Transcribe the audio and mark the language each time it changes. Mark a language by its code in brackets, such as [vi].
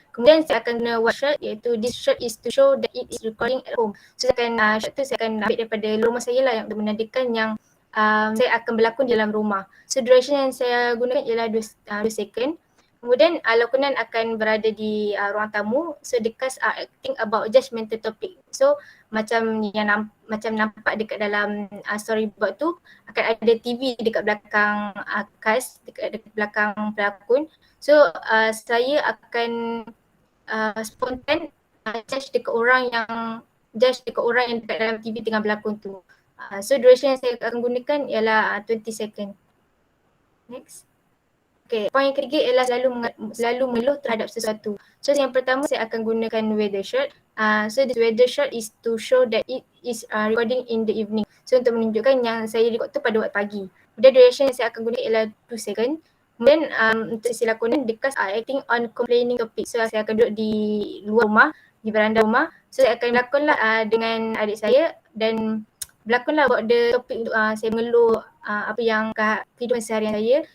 [ms] Kemudian saya akan guna [en] one shot, [ms] iaitu [en] this shot is to show that it is recording at home. [ms] So saya akan shot tu saya akan ambil daripada rumah saya lah, yang menandakan yang saya akan berlakon di dalam rumah. So duration yang saya gunakan ialah 2 second. Kemudian lakonan akan berada di ruang tamu. [en] So the cast are acting about judgmental topic. [ms] So macam yang macam nampak dekat dalam storyboard tu, akan ada TV dekat belakang cast, dekat belakang pelakon. So saya akan spontan judge dekat orang yang dekat dalam TV tengah berlakon tu. So duration yang saya akan gunakan ialah 20 second. Next. Okay, poin yang ketiga ialah selalu mengeluh terhadap sesuatu. So yang pertama saya akan gunakan weather shot. [en] So this weather shot is to show that it is recording in the evening. [ms] So untuk menunjukkan yang saya record tu pada waktu pagi. Kemudian duration yang saya akan guna ialah 2 second. Kemudian untuk sisi lakonan, [en] the cast are acting on complaining topic. [ms] So saya akan duduk di luar rumah, di veranda rumah. So saya akan lakonlah dengan adik saya dan berlakonlah [en] about the [ms] topik untuk saya mengeluh apa yang kehidupan seharian saya.